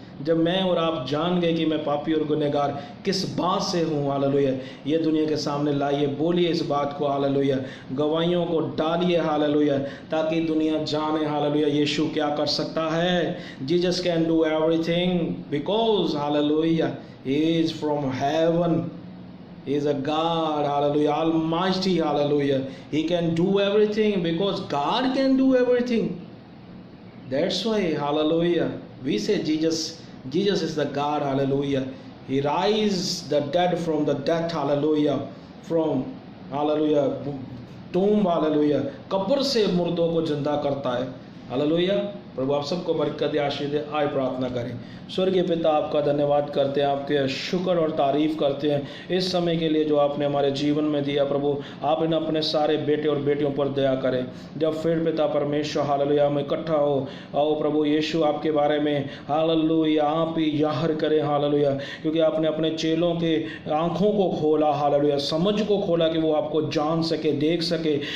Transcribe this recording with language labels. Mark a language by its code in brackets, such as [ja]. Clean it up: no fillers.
[hi] जब मैं और आप जान गए कि मैं पापी और गुनहगार किस बात से हूँ, हालेलुया, ये दुनिया के सामने लाइए, बोलिए इस बात को, हालेलुया, गवाहियों को डालिए, हालेलुया, ताकि दुनिया जाने, हालेलुया, यीशु क्या कर सकता है। [en] Jesus can do everything because, hallelujah, he is from heaven, he is a God, hallelujah, almighty, hallelujah. He can do everything because God can do everything. That's why, hallelujah, we say Jesus is the God, hallelujah. He raised the dead from the death, hallelujah, from, hallelujah, tomb, hallelujah, [hi] कब्र से मुर्दों को जिंदा करता है, hallelujah. प्रभु आप सबको बरकत दे, आशीष दे। आए प्रार्थना करें। स्वर्गीय पिता, आपका धन्यवाद करते हैं, आपके शुक्र और तारीफ करते हैं इस समय के लिए जो आपने हमारे जीवन में दिया। प्रभु आप इन अपने सारे बेटे और बेटियों पर दया करें। जब फिर पिता परमेश्वर, हालेलुया, हम इकट्ठा हो, आओ प्रभु यीशु आपके बारे में, हालेलुया, आप ही जाहिर करें, हालेलुया, क्योंकि आपने अपने चेलों के आँखों को खोला, हालेलुया, समझ को खोला कि वो आपको जान सके, देख सके।